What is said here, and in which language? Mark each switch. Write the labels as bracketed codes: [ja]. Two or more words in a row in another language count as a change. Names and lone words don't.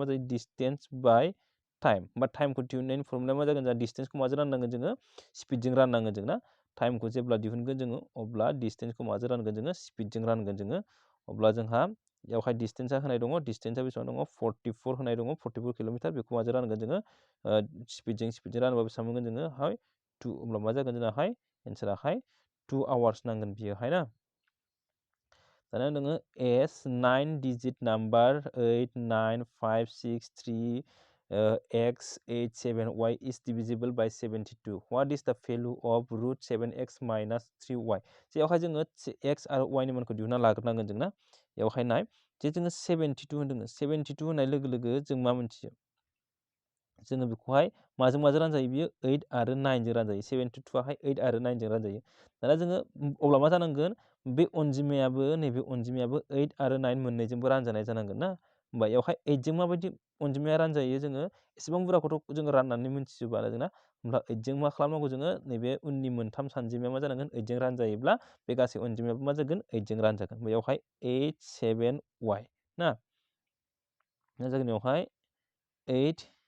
[brx] जायो [en] distance by time [brx] बा टाइमखौ दिहुननायनि फर्मुलाया मा जागोन जोंहा डिसटेन्सखौ माजों राननांगोन जोङो स्पिडजों राननांगोन जों ना टाइमखौ जेब्ला दिहुनगोन जोङो अब्ला डिसटेन्सखौ माजों रानगोन जोङो स्पिडजों रानगोन जोङो अब्ला जोंहा बेयावहाय डिसटेन्सआ होनाय दङ डिसटेन्सआ बेसेबां दङ 44 होनाय दङ 44 किलोमिटार बेखौ माजों रानगोन जोङो स्पिडजों रानोबा बेसेबां मोनगोन जोङो हाय 2 अब्ला मा जागोन जोंनाहाय एन्साराहाय 2 आवार्स नांगोन बियोहाय ना दाना नोङो एस 9 [en] digit number 89563 x 87y is divisible by 72 what is the value of root 7x minus 3y [brx] जेयावहाय जोङो x आरो y नि मानखौ दिहुनना लाग्रोनांगोन जों ना बेयावहाय नाय जे जोङो 72 होनदों 72 होननाय लोगो लोगो जों मा मोनथियो जोङो बेखौहाय माजों रानजायो बियो 8 आरो 9 जों रानजायो 72आहाय 8 आरो 9 जों रानजायो दाना जोङो अब्ला मा जानांगोन बे अनजिमायाबो नैबे अनजिमायाबो 8 आरो 9 मोननैजोंबो रानजानाय जानांगोन ना होमबा बेयावहाय 8 जों माबायदि अनजिमाया रानजायो जोङो एसेबां बुरजाखौथ' जोङो राननानै मिन्थिजोबा जोंना होमब्ला 8 जों मा खालामनांगौ जोङो नैबे उननि मोनथाम सानजिमाया मा जानांगोन 8 जों रानजायोब्ला बे गासै अनजिमायाबो मा जागोन 8 जों रानजागोन बेयावहाय 8 7y ना मा जागोन बेयावहाय 8